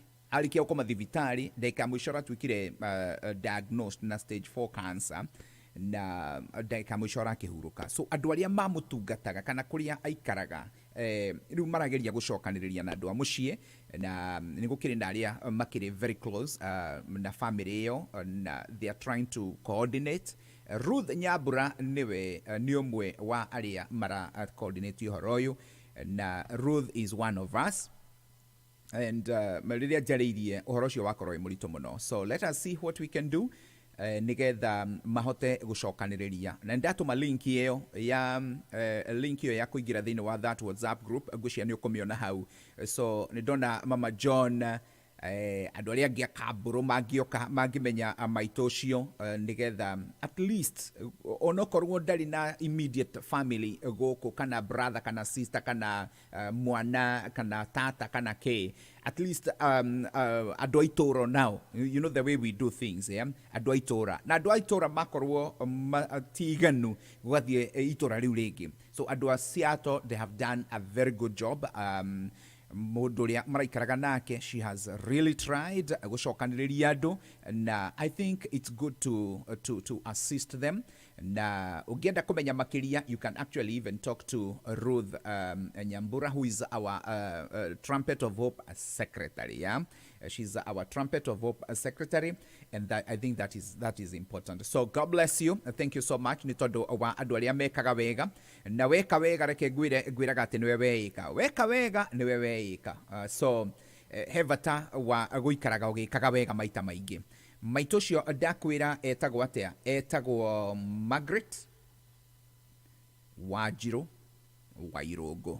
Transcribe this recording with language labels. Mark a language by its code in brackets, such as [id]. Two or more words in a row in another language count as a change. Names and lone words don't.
[ki] Arĩkia gũkoma thibitarĩ ndagĩka mũico atuĩkire diagnosed na [en] stage 4 cancer [ki] na ndagĩka mũico arakĩhurũka. So andũ arĩa mamũtungataga kana kũrĩa aikaraga rĩu marageria gũcokanĩrĩria na andũ a mũciĩ na nĩ gũkĩrĩ na arĩa makĩrĩ [en] very close [ki] na family ĩyo na [en] they are trying to coordinate. [ki] Ruth Nyambura nĩ ũmwe wa arĩa mara coordinate ũhoro ũyũ na Ruth [en] is one of us. [ki] And rĩrĩa njarĩirie ũhoro ũcio wakorwo wĩ mũritũ mũno. [en] So let us see what we can do [ki] nĩgetha mahote gũcokanĩrĩria. Na ndatũma link ĩyo ya kũingĩra thĩinĩ wa [en] that WhatsApp group [ki] ngwĩciria nĩ ũkũmĩona hau. So nĩ ndona Mama John andũ arĩa angĩ a Kambũrũ mangĩmenya maitũ ũcio nĩgetha [en] at least [ki] onokorwo ndarĩ na [en] immediate family [ki] gũkũ kana brother kana sister kana mwana kana tata kana ke, [en] at least [ki] andũ a itũra [en] now, you know the way we do things, yeah? [ki] Andũ a itũra na andũ a itũra makorwo tiganu gũgathiĩ itũra rĩu rĩngĩ. [en] So [ki] andũ a [en] Seattle they have done a very good job. [ki] Mũndũ ũrĩa maraikaraga nake, [en] she has really tried [ki] gũcokanĩrĩria andũ na [en] I think it's good to assist them. [ki] Na ũngĩenda kũmenya makĩria, [en] you can actually even talk to Ruth Nyambura, who is our Trumpet of Hope secretary, yeah? She's our Trumpet of Hope secretary, and I think that is important. So God bless you. Thank you so much. [ki] Nĩ tondũ wa andũ arĩa mekaga wega na weka wega reke ngwĩraga atĩ nĩwe weĩka. Weka wega nĩwe weĩka. So he bata wa gũikaraga ũgĩkaga wega maita maingĩ. Maitũ ũcio ndakwĩra etagwo atĩa? Etagwo Margaret Wanjirũ Wairũngũ.